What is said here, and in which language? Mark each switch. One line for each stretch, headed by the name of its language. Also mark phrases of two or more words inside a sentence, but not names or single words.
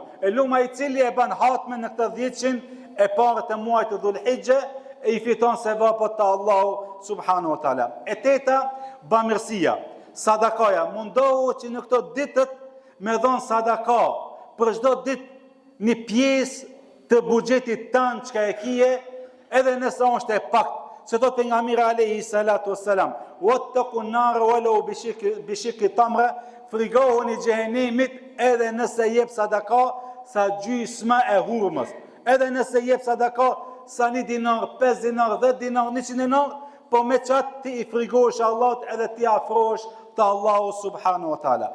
Albanian: E luma I cili e bën hatme në këtë 10 e parë të muajit të Dhulhijhe e I fiton sevapet te Allahu
Arabic: سبحانه وتعالى.
Albanian: E teta, bamirësia, sadakaja. Mundohu që në këto ditët me dhon sadaka për çdo ditë një pjesë të buxhetit tanë çka e kije, edhe nëse është e pak. Se thot pejgamberi
Arabic: عليه الصلاة والسلام اتقوا النار ولو بشق تمرة,
Albanian: frigohuni xhehenimit edhe nëse jep sadaka sa gjysma e hurmës. Edhe nëse jep sadaka sa 1 dinar, 5 dinar, 10 dinar, 100 dinar, po me qatë ti I frigohesh Allahut edhe ti afrohesh te Allahu
Arabic: سبحانه وتعالى.